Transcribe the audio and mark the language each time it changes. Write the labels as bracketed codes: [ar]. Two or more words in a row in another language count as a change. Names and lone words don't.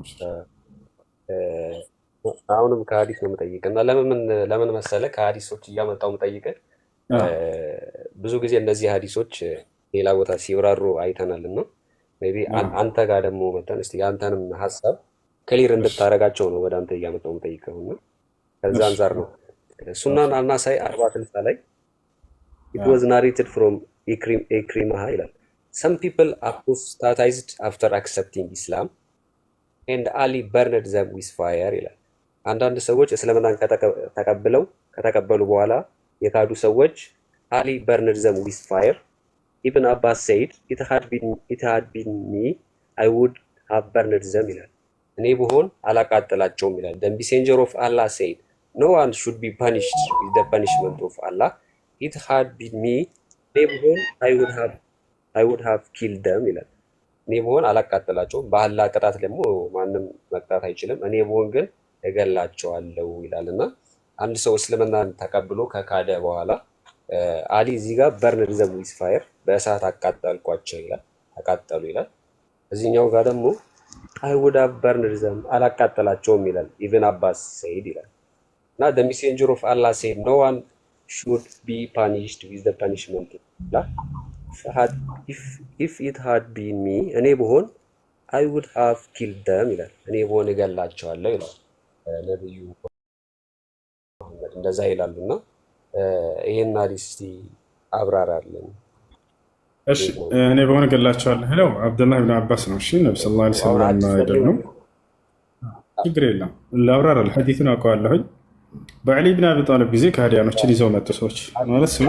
[am] አሁንም ከሀዲስ ነው የምጠይቅ እና ለምን መሰለ ከሀዲሶች እያመጣው የምጠይቅ ብዙ ጊዜ እነዚህ ሀዲሶች ሌላ ቦታ ሲብራሩ አይተናል እና አንተ ጋር ደግሞ መተን እስኪ የአንተንም ሀሳብ ክሊር እንድታረጋቸው ነው ወደ አንተ እያመጣው የምጠይቀው እና ከዛ አንጻር ነው። ሱናን አናሳይ 40-60 ላይ [en] it was narrated from Ikrimah [am] ይላል [en] some people apostatized after accepting Islam and Ali burned them with fire [am] ይላል። አንዳንድ ሰዎች እስልምናን ከተቀበሉ በኋላ የካዱ ሰዎች አሊ [en] burned them with fire. Ibn Abbas said it had been me I would have burned them [am] ይላል። እኔ ብሆን አላቃጠላቸውም ይላል። [en] The messenger of Allah said no one should be punished with the punishment of Allah. It had been me [am] እኔ ብሆን [en] I would have killed them [am] ይላል። እኔ ብሆን አላቃጠላቸውም፣ በአላህ ቅጣት ደግሞ ማንም መቅጣት አይችልም። እኔ ብሆን ግን እገላቸዋለሁ ይላልና አንድ ሰው እስልምናን ተቀብሎ ከካደ በኋላ አሊ እዚህ ጋር [en] burned them with fire [am] በእሳት አቃጠልኳቸው ይላል፣ ተቃጠሉ ይላል። እዚህኛው ጋር ደግሞ [en] I would have burned them [am] አላቃጠላቸውም ይላል። ኢብን አባስ said ይላል እና [en] the messenger of Allah said no one should be punished with the punishment if it had been me [am] እኔ ብሆን [en] I would have killed them [am] ይላል። እኔ ብሆን እገላቸዋለሁ ይላል ነብዩ መሐመድ እንደዛ ይላሉና ይሄን ሐዲስ እስቲ አብራራለን። እሺ እኔ በሆነ ገላቸዋለሁ ሄለው አብደላህ ኢብኑ አባስ ነው። እሺ ነብዩ [ar] صلى الله عليه وسلم [am] አይደለም፣ ችግር የለም ላብራራለሁ። ሐዲሱን አውቀዋለሁኝ። በዓሊ ኢብኑ አቢ ጣሊብ ጊዜ ከሃዲያኖችን ይዘው መጡ ሰዎች ማለት ነው።